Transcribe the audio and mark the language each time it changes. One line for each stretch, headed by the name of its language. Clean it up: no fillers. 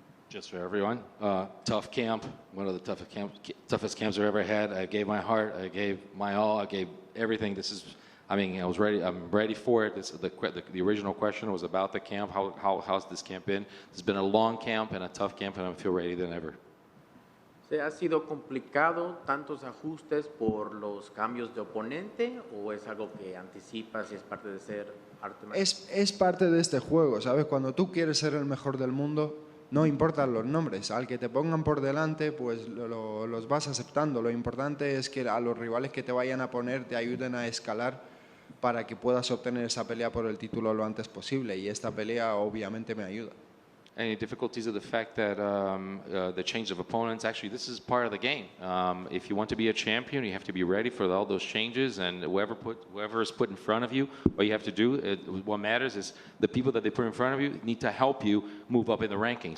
English: Just for everyone, tough camp, one of the toughest camps I've ever had. I gave my heart, I gave my all, I gave everything. I was ready. I'm ready for it. The original question was about the camp. How's this camp been? It's been a long camp and a tough camp, and I feel ready than ever.
Spanish: ¿Ha sido complicado tantos ajustes por los cambios de oponente o es algo que anticipas y es parte de ser arte marcial? Es parte de este juego, ¿sabes? Cuando tú quieres ser el mejor del mundo, no importan los nombres. Al que te pongan por delante, pues los vas aceptando. Lo importante es que a los rivales que te vayan a poner te ayuden a escalar para que puedas obtener esa pelea por el título lo antes posible. Y esta pelea obviamente me ayuda.
English: Any difficulties of the fact that the change of opponents, actually this is part of the game. If you want to be a champion, you have to be ready for all those changes, and whoever is put in front of you, what you have to do, what matters is the people that they put in front of you need to help you move up in the rankings.